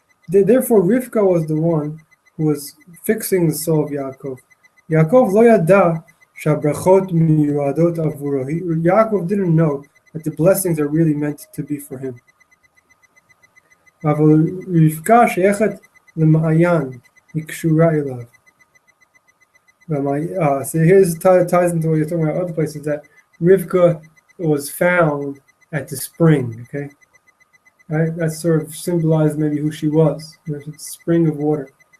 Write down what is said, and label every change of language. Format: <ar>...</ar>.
<en>Therefore, Rivka was the one who was fixing the soul of Yaakov.</en> <he>Yaakov לא ידע שהברכות מיועדות עבורו.</he> <en>Yaakov didn't know that the blessings are really meant to be for him.</en> <he>אבל רבקה שייכת למעיין, היא קשורה אליו.</he> <en>So here's ties into what you're talking about other places, that Rivka was found at the spring, okay? Right? That sort of symbolized maybe who she was. There's a spring of water.</en>